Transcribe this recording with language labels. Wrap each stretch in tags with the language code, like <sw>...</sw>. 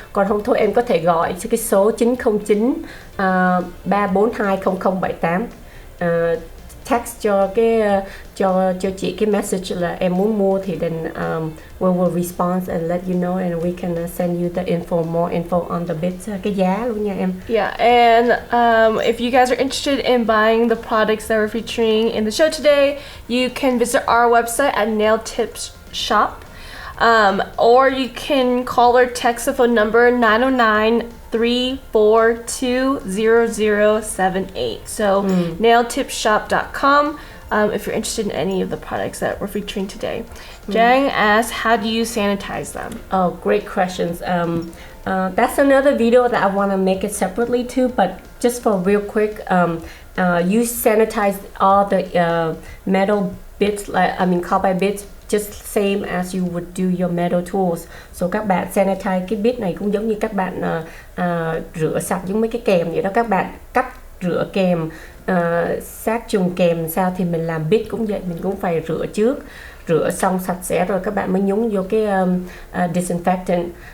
<vi>Còn không thôi em có thể gọi cái số 909 342 0078, text cho chị cái message là em muốn mua, thì</vi> <en>then we will respond and let you know, and we can send you the more info on the bits,</en> <vi>cái giá luôn nha em.</vi> <en>Yeah, and if you guys are interested in buying the products that we're featuring in the show today, you can visit our website at 𝑛ailtipsshop. Or you can call or text the phone number 909-342-0078. So 𝑛ailtipsshop.com if you're interested in any of the products that we're featuring today. Chang asked, how do you sanitize them? Oh, great questions. That's another video that I want to make it separately too, but just for real quick, you sanitize all the metal bits, carbide bits, just same as you would do your metal tools.</en> <vi>So các bạn sanitize cái bit này cũng giống như các bạn rửa sạch giống mấy cái kèm vậy đó. Các bạn cắt rửa kèm, sát trùng kèm sao thì mình làm bit cũng vậy, mình cũng phải rửa trước, rửa xong sạch sẽ rồi các bạn mới nhúng vô cái disinfectant.</vi>